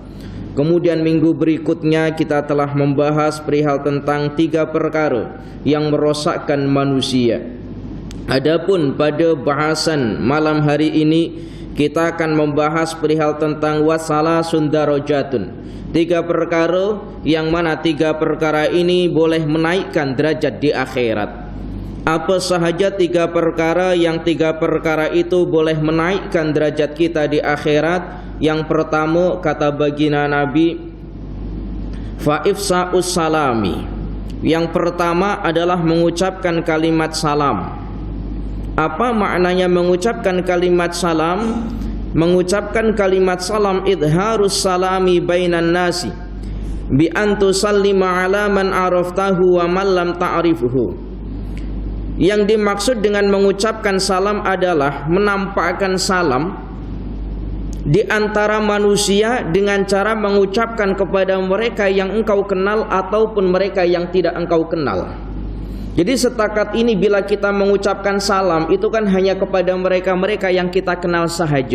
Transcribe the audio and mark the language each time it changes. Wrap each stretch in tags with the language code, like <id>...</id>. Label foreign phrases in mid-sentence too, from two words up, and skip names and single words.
<ms>Kemudian minggu berikutnya kita telah membahas perihal tentang 3 perkara yang merosakkan manusia. Adapun pada bahasan malam hari ini kita akan membahas perihal tentang</ms> <ar>وَثَلَاثُ دَرَجَاتٍ,</ar> <ms>3 perkara yang mana 3 perkara ini boleh menaikkan derajat di akhirat. Apa sahaja 3 perkara yang 3 perkara itu boleh menaikkan derajat kita di akhirat? Yang pertama, kata baginda Nabi,</ms> <ar>فَإِفْشَاءُ السَّلَامِ.</ar> <ms>Yang pertama adalah mengucapkan kalimat salam. Apa maknanya mengucapkan kalimat salam? Mengucapkan kalimat salam</ms> <ar>إِظْهَارُ السَّلَامِ بَيْنَ النَّاسِ بِأَنْ تُسَلِّمَ عَلَى مَنْ عَرَفْتَهُ وَمَنْ لَمْ تَعْرِفْهُ.</ar> <ms>Yang dimaksud dengan mengucapkan salam adalah menampakkan salam di antara manusia dengan cara mengucapkan kepada mereka yang engkau kenal ataupun mereka yang tidak engkau kenal. Jadi setakat ini bila kita mengucapkan salam itu kan hanya kepada mereka-mereka yang kita kenal sahaja.</ms>